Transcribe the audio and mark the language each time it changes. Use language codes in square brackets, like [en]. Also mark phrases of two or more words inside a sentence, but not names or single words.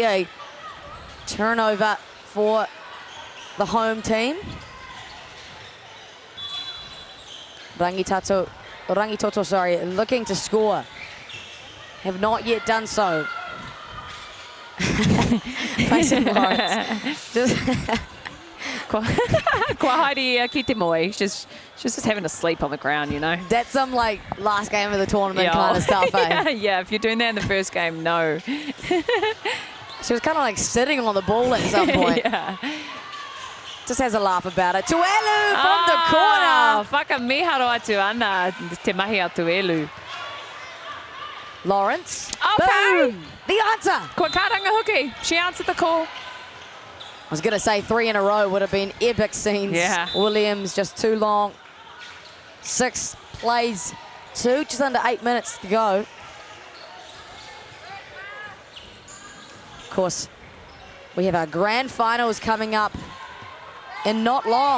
[en] A turnover for the home team. Rangi Toto, sorry, looking to score. Have not yet done so. Mason Lawrence. [mi] Kua haere ki te moe. [en] She's just having to sleep on the ground, you know. That's some like last game of the tournament kind of stuff, eh? Yeah, if you're doing that in the first game, no. She was kind of like sitting on the ball at some point. Yeah. Just has a laugh about it. Tuelu from the corner. [mi] Whaka miharo atu ana te mahi a Tuelu. [en] Lawrence. Okay. Boom. The answer. [mi] Kua karanga hoki. [en] She answered the call. I was going to say 3 in a row would have been epic scenes. Yeah. Williams just too long. 6 plays 2, just under 8 minutes to go. Of course, we have our grand finals coming up in not long.